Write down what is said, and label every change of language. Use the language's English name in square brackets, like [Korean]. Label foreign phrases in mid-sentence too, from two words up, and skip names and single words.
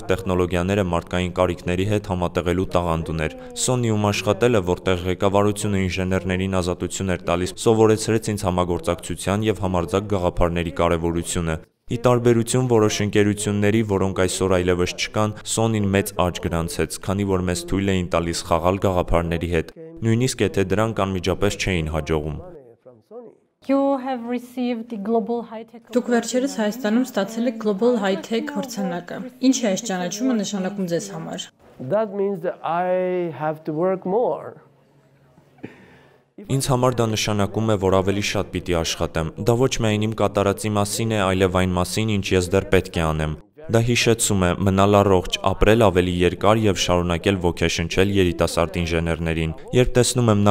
[Armenian] տեխնոլոգիաները մարդկային կարիքների հետ համատեղելու տաղանդ ուներ։ Sony-ում աշխատելը, որտեղ ղեկավարությունը ինժեներներին ազատություն էր տալիս, սովորեցրեց ինձ համագործակցության եւ համարձակ գաղափարների կարեւորությունը։ Ի տարբերություն որոշ ընկերությունների, որոնք այսօր այլևս չկան, Sony-ն մեծ աճ գրանցեց, քանի որ մեզ թույլ էին տալիս խաղալ գաղափարների հետ, նույնիսկ եթե դրանք անմիջապես չէին հաջողում։ Դուք վերջերս Հայաստանում ստացել եք Global High-Tech մրցանակը։ Ինչ է այս ճանաչումը նշանակում ձեզ համար։ [English] That means that I have to work more. [Armenian] Ինձ համար դա նշանակում է, որ ավելի շատ պիտի աշխատեմ։ Դա ոչ միայն իմ կատարածի մասին է, այլև այն մասին, ինչ ես դեռ պետք է անեմ։ Դա հիշեցում է մնալ առողջ, ապրել ավելի երկար եւ շարունակել ոգեշնչել երիտասարդ ինժեներներին։ Երբ տեսնում եմ